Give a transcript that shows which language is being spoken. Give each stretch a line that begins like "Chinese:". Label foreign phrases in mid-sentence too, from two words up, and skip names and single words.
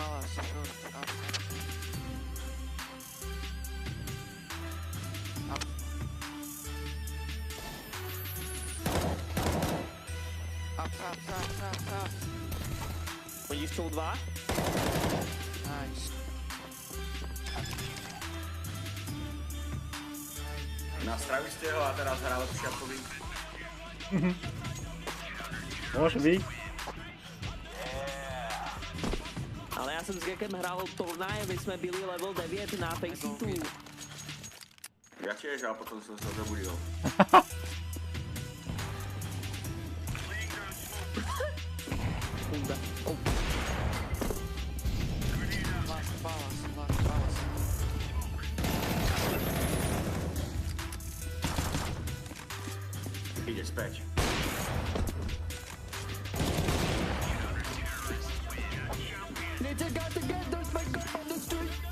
Czech: Up. Oni jsou dva? Nice.
Slovak: Nastraví ste ho a teraz hrá lepšie ako vy. Môže byť.
Czech: Ale já jsem s Gekem hrál turnaje, my jsme byli level 9 na Faceitu.
Slovak: Ja tiež, a potom som sa zobudil. Oh. Last. Ide späť.
English: Ninja got to get those back up on the street.